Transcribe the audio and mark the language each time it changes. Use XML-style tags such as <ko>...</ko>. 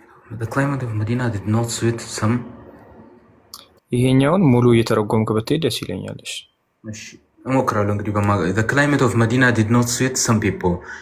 <en>The climate of Medina did not suit some.</en> <am>ይሄኛውን ሙሉ እየተረጎምክ ብትሄድ ደስ ይለኛል። እሺ እሞክራለሁ እንግዲህ</am> <en>The climate of Medina did not suit some people.</en>